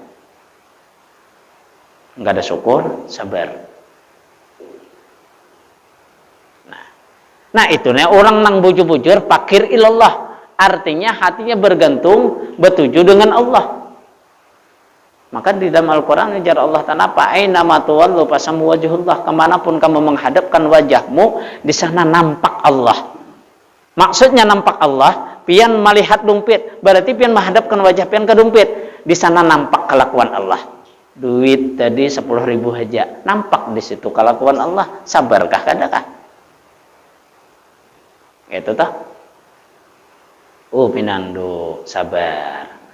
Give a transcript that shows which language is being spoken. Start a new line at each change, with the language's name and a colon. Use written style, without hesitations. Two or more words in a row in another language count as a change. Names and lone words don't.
Indonesian: Enggak ada syukur, sabar.
Banjar: Nah itu nih orang nang bujur-bujur
Arabic: fakir ilallah,
Banjar: artinya hatinya bergantung bertuju dengan Allah. Maka di dalam Al-Quran ujar Allah Ta'ala,
Arabic: aina ma tuwallu fasammu wajhullah,
Indonesian: kemanapun kamu menghadapkan wajahmu, di sana nampak Allah. Maksudnya nampak Allah,
Banjar: pian melihat dompet, berarti pian menghadapkan wajah pian ke dompet, di sana nampak kelakuan Allah. Duit tadi 10 ribu aja, nampak di situ kelakuan Allah. Sabarkah kadakah? Itu toh. Pinandu sabar.